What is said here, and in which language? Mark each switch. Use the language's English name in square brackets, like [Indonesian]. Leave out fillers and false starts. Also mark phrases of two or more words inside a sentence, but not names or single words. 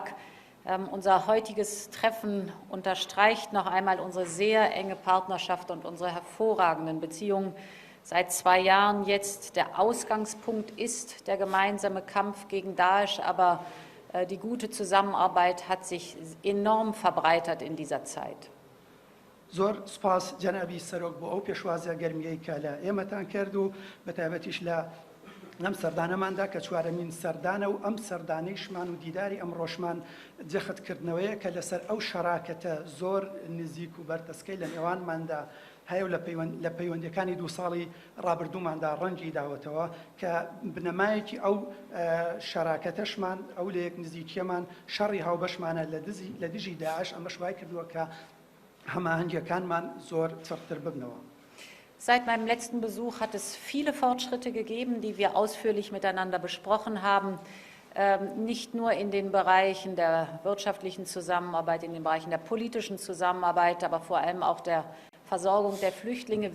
[German] Unser heutiges Treffen unterstreicht noch einmal unsere sehr enge Partnerschaft und unsere hervorragenden Beziehungen. Seit 2 Jahren jetzt der Ausgangspunkt ist der gemeinsame Kampf gegen Daesh, aber die gute Zusammenarbeit hat sich enorm verbreitert in dieser Zeit. [Central Kurdish] زۆر سپاس جەنابی سەرۆک بۆ ئەو پێشوازە گەرمیەی کە لە ئێمەتان کرد و بەتایبەتیش لە ئەم سەردانەماندا کە چوارەمین سەردانە و ئەم سەردانەیشمان و دیداری ئەم ڕۆژمان جەختکردنەوەیە کە لەسەر ئەو شەراکەتە زۆر نزیک و بەردەستکەی لە نێوانماندا هەیە و لە پەیوەندەکانی 2 ساڵی ڕابردووماندا ڕەنگی داوەتەوە کە بنەمایەکی ئەو شەراکەتەشمان ئەو لە یەک نزیکیەمان شەڕی هاوبەشمانە لە دژی داعش ئەمەش وای کردووە کە هەماهەنگیەکانمان زۆر چڕتر ببنەوە. [German] Seit meinem letzten Besuch hat es viele Fortschritte gegeben, die wir ausführlich miteinander besprochen haben. nicht nur in den Bereichen der wirtschaftlichen Zusammenarbeit, in den Bereichen der politischen Zusammenarbeit, aber vor allem auch der Versorgung der Flüchtlinge.